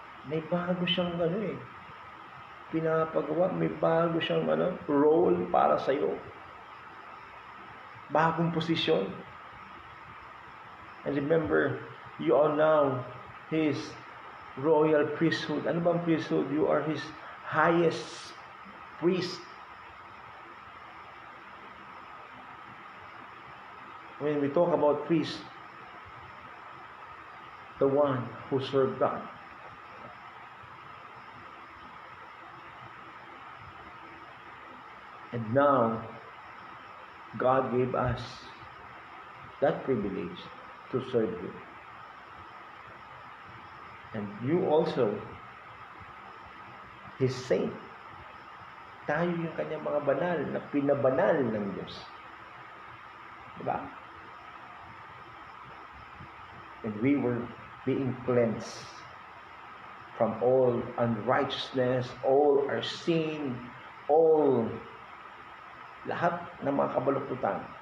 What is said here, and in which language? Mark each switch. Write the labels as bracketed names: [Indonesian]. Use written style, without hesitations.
[Filipino] May bago siyang pinapagawa, may bago siyang role para sa iyo. Bagong posisyon. [English] And remember, you are now His royal priesthood. [Filipino] Ano bang [English] priesthood? You are His highest priest. When we talk about priest, the one who served God. And now, God gave us that privilege to serve Him. And you also, His saint. [Filipino] Tayo yung kanyang mga banal na pinabanal ng Diyos. Diba? [English] And we were being cleansed from all unrighteousness, all our sin, all [Filipino] lahat ng mga kabalukutan.